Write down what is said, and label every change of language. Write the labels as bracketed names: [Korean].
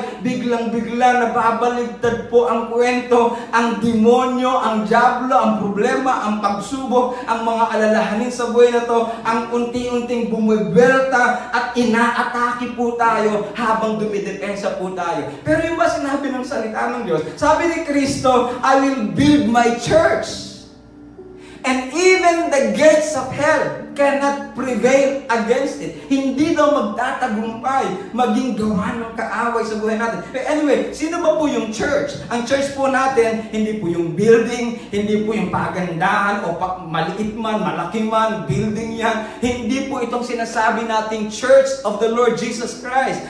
[Filipino] buhay, biglang-bigla nababaligtad po ang kwento, ang demonyo, ang diablo, ang problema, ang pagsubok, ang mga alalahanin sa buhay na to, ang unti-unting bumibelta at inaatake po tayo habang dumidepensa po tayo. Pero yung ba sinabi ng salita ng Diyos? Sabi ni Kristo, [English] I will build my church. And even the gates of hell cannot prevail against it. [Filipino] Hindi daw magtatagumpay, maging gawa ng kaaway sa buhay natin. Anyway, sino ba po yung church? Ang church po natin, hindi po yung building, hindi po yung pagandahan o maliit man, malaki man, building yan. Hindi po itong sinasabi nating Church of the Lord Jesus Christ.